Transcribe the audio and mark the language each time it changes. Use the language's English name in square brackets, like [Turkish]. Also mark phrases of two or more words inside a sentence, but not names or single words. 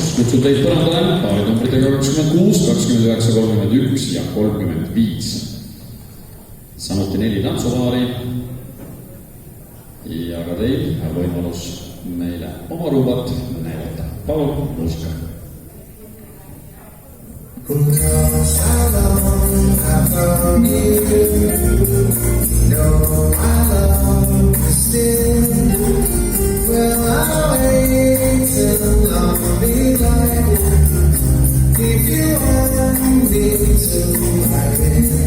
[Estonian] Kutsun teid põrandale paari numbritega 26, 29, 31 ja 35. Samuti 4 tantsupaari. Ja ka teil võimalus meile oma rumbat näidata. Palun, muusika. [English] Because how long I've known you, know I love you still. Well, I'll wait till I'll be like, if you want me to, I will.